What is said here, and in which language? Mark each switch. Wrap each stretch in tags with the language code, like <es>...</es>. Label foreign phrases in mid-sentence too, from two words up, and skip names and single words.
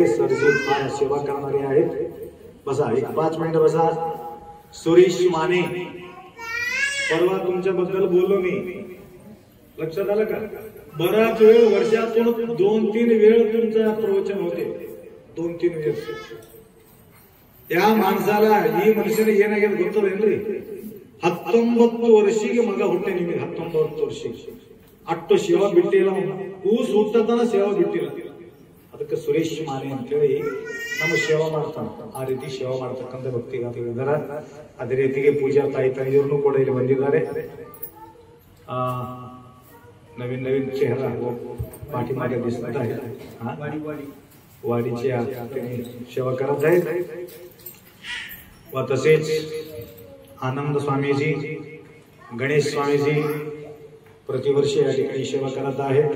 <mr>सरजी सेवा करणारे आहेत. बसा, एक 5 मिनिटं बसा. सुरेश माने, परवा तुमच्याबद्दल बोललो मी, लक्षात आलं का? बराच वेळ वर्षातून 2-3 वेळ तुमचं प्रवचन होते. 2-3 वेळ. त्या माणसाला</mr> <kn>ಈ ಮನುಷ್ಯನ ಏನಾಗಿದೆ ಗೊತ್ತದೇನ್ರಿ? 19 ವರ್ಷಕ್ಕೆ ಮಗ ಹುಟ್ಟೆ. ನಿಮಗೆ 19 ವರ್ಷಕ್ಕೆ ಅಟ್ಟು ಸೇವಾ ಬಿಟ್ಟಿಲ್ಲ. ಕೂಸು ಹುಟ್ಟತನ ಸೇವಾ ಬಿಟ್ಟಿಲ್ಲ. ಅದಕ್ಕೆ ಸುರೇಶ್ ಮಾನೆ ಅಂತೇಳಿ ನಮ್ಮ ಸೇವಾ ಮಾಡ್ತಾನೆ. ಆ ರೀತಿ ಸೇವಾ ಮಾಡ್ತಕ್ಕಂಥ ಭಕ್ತಿಗಾತಿಗಳಿದ್ದಾರೆ. ಅದೇ ರೀತಿಗೆ ಪೂಜಾ ತಾಯಿ ತಂದೆಯವ್ರನ್ನು ಕೂಡ ಇಲ್ಲಿ ಬಂದಿದ್ದಾರೆ.</kn> <mr>नवीन नवीन चेहरा पाठीमागे दिसत आहे. वाडीची त्यांनी सेवा करत आहेत. व तसेच आनंद स्वामीजी, गणेश स्वामीजी प्रतिवर्षी या ठिकाणी सेवा करत आहेत.</mr>